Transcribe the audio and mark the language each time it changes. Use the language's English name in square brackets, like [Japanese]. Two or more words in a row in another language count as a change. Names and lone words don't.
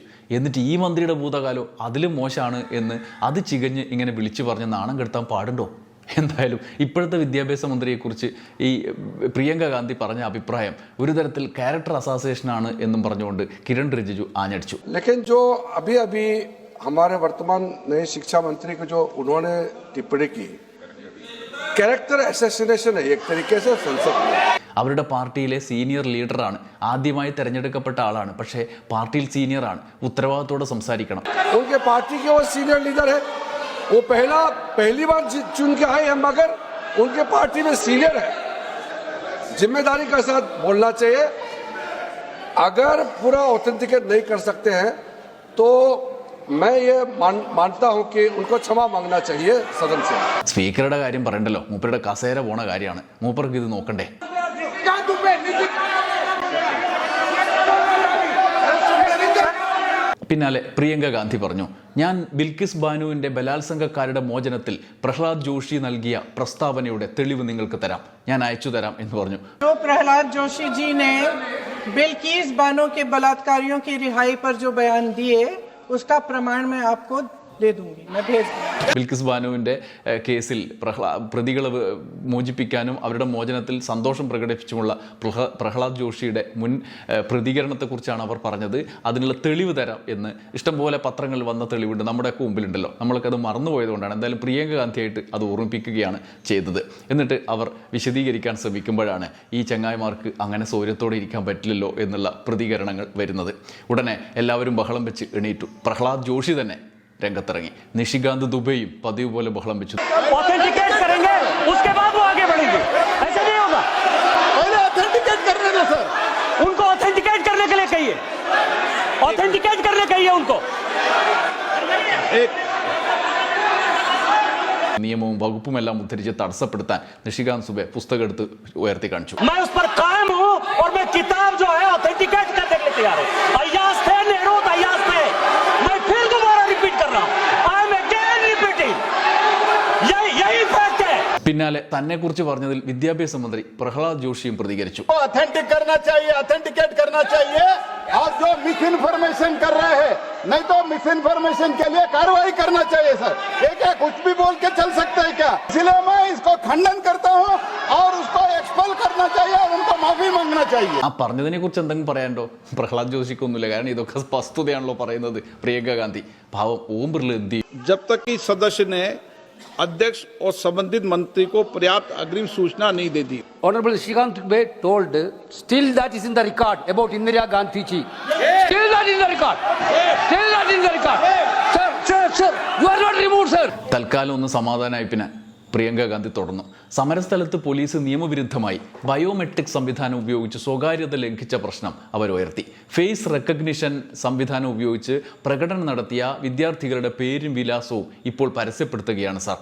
[Malayalam] എന്നിട്ട് ഈ മന്ത്രിയുടെ ഭൂതകാലം അതിലും മോശമാണ് എന്ന് അത് ചികഞ്ഞ് ഇങ്ങനെ വിളിച്ചു പറഞ്ഞ് നാണം കെടുത്താൻ പാടുണ്ടോ? എന്തായാലും ഇപ്പോഴത്തെ വിദ്യാഭ്യാസ മന്ത്രിയെക്കുറിച്ച് ഈ പ്രിയങ്ക ഗാന്ധി പറഞ്ഞ അഭിപ്രായം ഒരു തരത്തിൽ [English] character assassinationആണ് [Malayalam] എന്നും പറഞ്ഞുകൊണ്ട് കിരൺ റിജിജു ആഞ്ഞടിച്ചു. [Hindi] लेकिन जो अभी अभी हमारे वर्तमान नए शिक्षा मंत्री को जो उन्होंने टिप्पणी की, [English] character assassination [Hindi] है एक तरीके से संसद में. [Malayalam] അവരുടെ പാർട്ടിയിലെ [English] senior leaderആണ്, [Malayalam] ആദ്യമായി തെരഞ്ഞെടുക്കപ്പെട്ട ആളാണ്. പക്ഷേ പാർട്ടിയിൽ സീനിയറാണ്, ഉത്തരവാദിത്തോടെ സംസാരിക്കണം. [Hindi] उनके पार्टी के वो [English] senior leader [Hindi] है, वो पहली बार चुन के आए हैं, मगर उनके पार्टी में सीनियर है. जिम्मेदारी के साथ बोलना चाहिए. अगर पूरा ऑथेंटिकेट नहीं कर सकते हैं तो मैं ये मानता हूं कि उनको क्षमा मांगना चाहिए सदन से. [Malayalam] സ്പീക്കറുടെ കാര്യം പറയണ്ടല്ലോ, മൂപ്പരുടെ കസേര പോണ കാര്യമാണ്. മൂപ്പർക്ക് ഇത് നോക്കണ്ടേ? പിന്നാലെ പ്രിയങ്ക ഗാന്ധി പറഞ്ഞു, ഞാൻ ബിൽക്കിസ് ബാനുവിൻ്റെ ബലാത്സംഗക്കാരുടെ മോചനത്തിൽ പ്രഹ്ലാദ് ജോഷി നൽകിയ പ്രസ്താവനയുടെ തെളിവ് നിങ്ങൾക്ക് തരാം, ഞാൻ അയച്ചു തരാം എന്ന് പറഞ്ഞു. [Hindi] जो प्रहलाद जोशी जी ने बिल्किस बानो के बलात्कारियों की रिहाई पर जो बयान दिए, उसका प्रमाण मैं आपको दे दूंगी, मैं भेज दूंगी. [Malayalam] ബിൽക്കിസ് ബാനുവിൻ്റെ കേസിൽ പ്രതികളെ മോചിപ്പിക്കാനും അവരുടെ മോചനത്തിൽ സന്തോഷം പ്രകടിപ്പിച്ചുമുള്ള പ്രഹ്ലാദ് ജോഷിയുടെ മുൻ പ്രതികരണത്തെക്കുറിച്ചാണ് അവർ പറഞ്ഞത്. അതിനുള്ള തെളിവ് തരാം എന്ന് ഇഷ്ടംപോലെ പത്രങ്ങളിൽ വന്ന തെളിവുണ്ട്, നമ്മുടെയൊക്കെ മുമ്പിലുണ്ടല്ലോ. നമ്മളൊക്കെ അത് മറന്നുപോയതുകൊണ്ടാണ്. എന്തായാലും പ്രിയങ്ക ഗാന്ധിയായിട്ട് അത് ഓർമ്മിപ്പിക്കുകയാണ് ചെയ്തത്. എന്നിട്ട് അവർ വിശദീകരിക്കാൻ ശ്രമിക്കുമ്പോഴാണ് ഈ ചങ്ങായിമാർക്ക് അങ്ങനെ സൗര്യത്തോടെ ഇരിക്കാൻ പറ്റില്ലല്ലോ എന്നുള്ള പ്രതികരണങ്ങൾ വരുന്നത്. ഉടനെ എല്ലാവരും ബഹളം വെച്ച് എണീറ്റു. പ്രഹ്ലാദ് ജോഷി തന്നെ രംഗത്തിറങ്ങി. നിഷികാന്ത് ദുബെയും പതിവ് പോലെ ബഹളം വെച്ചു. [Hindi] ऑथेंटिकेट करेंगे उसके बाद वो आगे बढ़ेंगे, ऐसा नहीं होगा. पहले ऑथेंटिकेट करने दो सर. उनको ऑथेंटिकेट करने के लिए कहिए, ऑथेंटिकेट करने कहिए उनको. [Malayalam] നിയമവും വകുപ്പുമെല്ലാം ഉദ്ധരിച്ച് തടസ്സപ്പെടുത്താൻ നിഷികാന്ത് സുബെ പുസ്തകം എടുത്ത് ഉയർത്തി കാണിച്ചു. [Hindi] मैं उस पर कायम हूं और मैं किताब जो है ऑथेंटिकेट करने के लिए तैयार हूं. अय्याज थे, नेहरू अय्याज थे. मैं फिर दोबारा रिपीट कर रहा हूं, [English] I am again repeating. [Hindi] यही फैक्ट है. [Malayalam] പിന്നാലെ തന്നെക്കുറിച്ച് പറഞ്ഞതിൽ വിദ്യാഭ്യാസ മന്ത്രി പ്രഹ്ലാദ് ജോഷിയും പ്രതികരിച്ചു. [Hindi] ऑथेंटिक करना चाहिए, ऑथेंटिकेट करना चाहिए और जो मिस इन्फॉर्मेशन कर रहे हैं नहीं तो मिस इन्फॉर्मेशन के लिए कार्रवाई करना चाहिए सर. ये क्या कुछ भी बोल के चल सकते हैं क्या? इसलिए मैं इसको खंडन करता हूँ और उसको एक्सपेल करना चाहिए और उनको माफी मांगना चाहिए. [Malayalam] ആ പറഞ്ഞതിനെ കുറിച്ച് എന്തെങ്കിലും പറയാനുണ്ടോ? പ്രഹ്ലാദ് ജോഷിക്കൊന്നുമില്ല. കാരണം ഇതൊക്കെ വസ്തുതയാണല്ലോ പറയുന്നത് പ്രിയങ്ക ഗാന്ധി. പാവം ഓം ബിർള എന്ത് ചെയ്യും? [Hindi] जब तक कि सदस्य ने अध्यक्ष और संबंधित मंत्री को पर्याप्त अग्रिम सूचना नहीं दे दी. [English] Honorable Shrikant Dubey told, still that is in the record about Indira Gandhi ji. Still that is in the record. Still that is in the record. Sir, you are not removed, sir. [Malayalam] തൽക്കാലം ഒന്ന് സമാധാനമായി പിന്നെ പ്രിയങ്ക ഗാന്ധി തുടർന്നു. സമരസ്ഥലത്ത് പോലീസ് നിയമവിരുദ്ധമായി ബയോമെട്രിക് സംവിധാനം ഉപയോഗിച്ച് സ്വകാര്യത ലംഘിച്ച പ്രശ്നം അവർ ഉയർത്തി. [English] face recognition [Malayalam] സംവിധാനം ഉപയോഗിച്ച് പ്രകടനം നടത്തിയ വിദ്യാർത്ഥികളുടെ പേരും വിലാസവും ഇപ്പോൾ പരസ്യപ്പെടുത്തുകയാണ് സാർ.